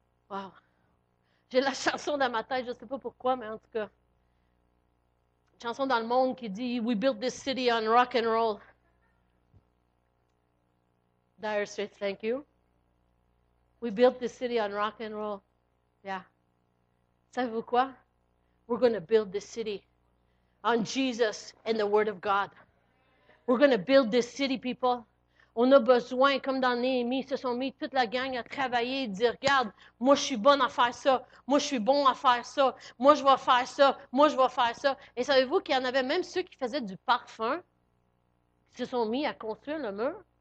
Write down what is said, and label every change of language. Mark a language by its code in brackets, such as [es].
[fr] Wow. J'ai la chanson dans ma tête, je ne sais pas pourquoi, mais en tout cas. Une chanson dans le monde qui dit [en] We built this city on rock and roll. Dire Straits, thank you. We built this city on rock and roll. Yeah. [fr] Savez-vous quoi? [en] We're going to build this city on Jesus and the Word of God. We're going to build this city, people. [fr] On a besoin, comme dans Néhémie, ils se sont mis toute la gang à travailler et dire, regarde, moi je suis bonne à faire ça, moi je suis bon à faire ça, moi je vais faire ça, moi je vais faire ça. Et savez-vous qu'il y en avait même ceux qui faisaient du parfum, qui se sont mis à construire le mur?